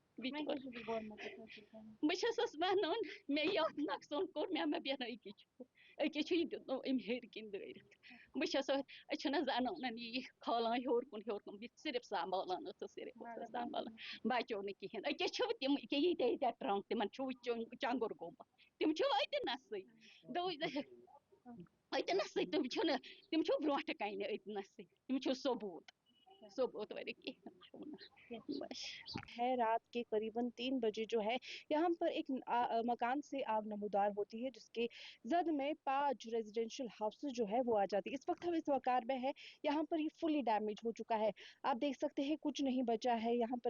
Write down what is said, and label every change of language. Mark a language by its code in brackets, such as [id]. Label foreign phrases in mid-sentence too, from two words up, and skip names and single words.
[ks] بہٕ چھَسَس وَنان مےٚ یَتھ نۄقصان کوٚر مےٚ مہ بیٚہنہٕ أکیٛاہ چھُ یہِ دیُتنو أمۍ ہیٚرِ کِنۍ دٲرِتھ بہٕ چھَس أسۍ چھِنہ زنانن یہِ کھالان ہیوٚر کُن یہِ صرف سنٛبھالان ٲسٕس صرف سنٛبھالان بچو نہٕ کِہیٖنۍ أکیٛاہ چھِو تِم ییٚکیٛاہ ییٖتیٛاہ ٹرٛنٛک تِمن چھُ چنٛگُر گوٚمُت تِم چھِو أتنَسٕے أتنَسٕے تِم چھِو برٛونٛٹھٕ کَنہِ أتنَسٕے تِم چھِو ثوبوٗت ورِ کینٛہہ [ur] ہے رات کے قریباً 3 بجے جو ہے یہاں پر ایک مکان سے آگ نمودار ہوتی ہے جس کے زد میں 5 [en] residential houses [ur] جو ہے وہ آ جاتی ہے اس وقت ہم اس مکان میں ہے یہاں پر یہ [en] fully damage [ur] ہو چکا ہے آپ دیکھ سکتے ہیں کچھ نہیں بچا ہے یہاں پر